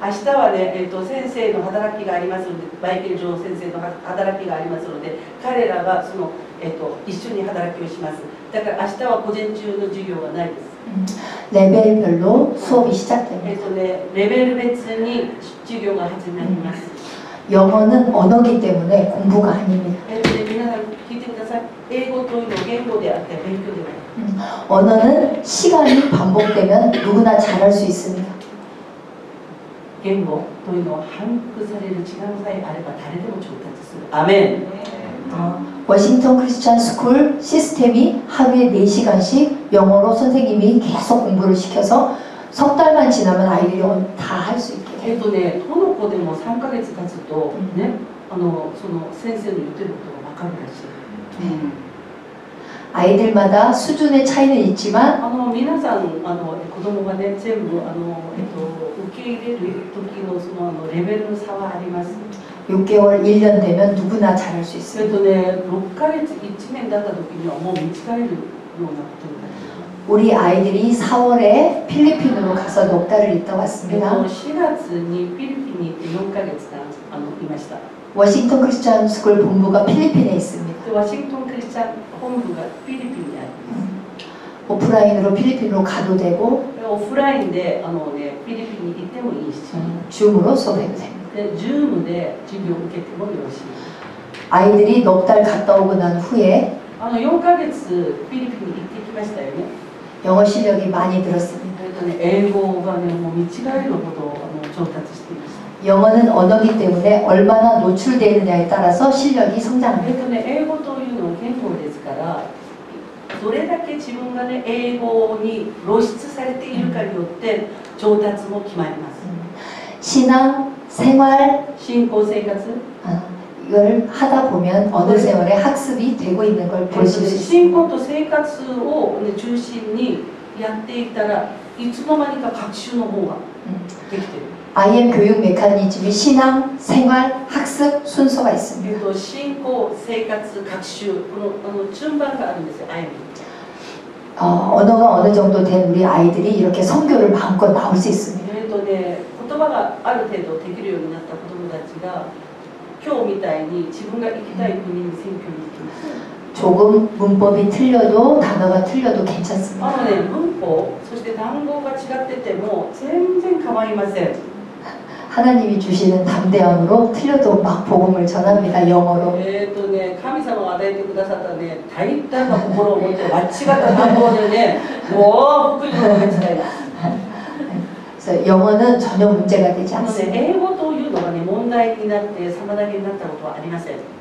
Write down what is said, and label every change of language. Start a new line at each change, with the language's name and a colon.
Japanese: 明日はね、先生の働きがありますのでマイケル・ジョー先生の働きがありますので彼らがその、一緒に働きをします。だから明日は午前中の授業がないです。
Korean: 레벨별로 수업이 시작됩니다.
Japanese: レベル別に授業が始まります。
Korean: 영어는 언어기 때문에 공부가 아닙니다.
Japanese: 皆さん聞いてください。英語というのは言語であって勉強ではない。
Korean: 언어는 시간이 반복되면 누구나 잘할 수 있습니다.
Japanese: 言語というのは反復される時間さえあれば誰でも上達する。アメン。
Korean: 워싱턴 크리스천 스쿨 시스템이 하루에 4시간씩 영어로 선생님이 계속 공부를 시켜서 석 달만 지나면 아이들이 다 할 수 있게 돼요.
Japanese: どの子でも3ヶ月経つとね、その先生の言ってることが分かるらしい。
Korean: 아이들마다 수준의 차이는 있지만
Japanese: 皆さん子供がね全部受け入れる時のそのレベルの差はあります。
Korean: 6개월, 1년 되면 누구나 잘할 수 있어요.
Japanese: 6ヶ月1年だった時にはもう見つかれるようなことになります。
Korean: 우리 아이들이 4월에 필리핀으로 가서 넉 달을 있다 왔습니다.
Japanese: 4月にフィリピンに行って4ヶ月間いました。
Korean: 워싱턴 크리스천 스쿨 본부가 필리핀에 있습니다.
Japanese: ワシントンクリスチャン本部がフィリピンにあります。
Korean: 오프라인으로 필리핀으로 가도 되고
Japanese: オフラインでフィリピンに行ってもいいし、
Korean: 줌으로 수업해도 됩니다.
Japanese: ズームで授業を受けてもよろしい。
Korean: 아이들이 넉 달 갔다 오고 난 후에
Japanese: 4ヶ月フィリピンに行ってきましたよね。
Korean: 영어 실력이 많이 늘었습니다.
Japanese: 英語がねもう見違えるほど上達していました。
Korean: 영어는 언어기 때문에 얼마나 노출되느냐에 따라서 실력이 성장합니다.
Japanese: 英語というのは言語ですからどれだけ自分がね英語に露出されているかによって上達も決まります。
Korean: 신앙, 생활
Japanese: 信仰生活
Korean: 이걸 하다 보면 어느 세월에 학습이 되고 있는 걸 보실 수 信 있습니다.
Japanese: 仰と生活を、中心にやっていったらいつの間にか学習の方ができている。
Korean: IM 교육 메커니즘이 신앙, 생활, 학습 순서가 있습니다.
Japanese: 信仰、生活、学習この順番があるんですよ。
Korean: 언어가 어느 정도 된 우리 아이들이 이렇게 선교를 마음껏 나올 수 있습니다.
Japanese: 言葉がある程度できるようになった子どもたちが今日みたいに自分が行きたい国に選挙に行きます。
Korean: 조금 문법이 틀려도 단어가 틀려도 괜찮습니다.
Japanese: 文法そして単語が違ってても全然構いません。
Korean: 하나님이 주시는 담대함으로 틀려도 막 복음을 전합니다. 영어로.
Japanese: 神様が与えてくださったね大胆な心を持って間違った単語でねもう福音を伝えます。
Korean: 그래서 영어는 전혀 문제가 되지 않습니다.
Japanese: 英語というのがね問題になって妨げになったことはありません。